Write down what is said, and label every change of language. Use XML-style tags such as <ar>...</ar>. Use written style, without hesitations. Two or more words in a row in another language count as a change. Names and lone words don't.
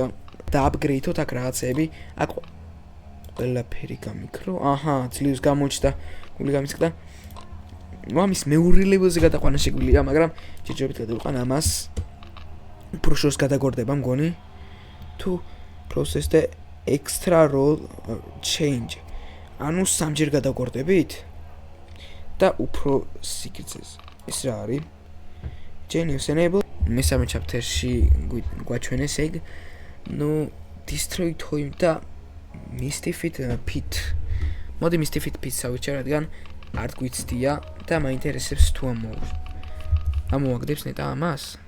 <ka>და აპგრეიდოთ აქ რაღაცები. აქ ყველაფერი გამიქრო. ძლივს გამოჩნდა, გული გამისკდა. ამის მეორე ლეველზე გადაყვანა შეგვიძლია, მაგრამ ჯერჯერობით გადავიყან ამას. უფრო შორს გადაგორდება მგონი.</ka> <en>თუ process the extra roll change.</en> <ka>ანუ სამჯერ გადაგორდებით და უფრო სიგრძეს. ეს რა არის?</ka> <en>Genius enable</en> <ka>მესამე chapter-ში გვაჩვენეს ეგ. Destroy Toim და Mystifit Pit. მოდი Mystifit Pit-ს ავიჩერ, რადგან არ გვიცდია და მაინტერესებს თუ ამოვაგდებს ნეტა ამას.</ka>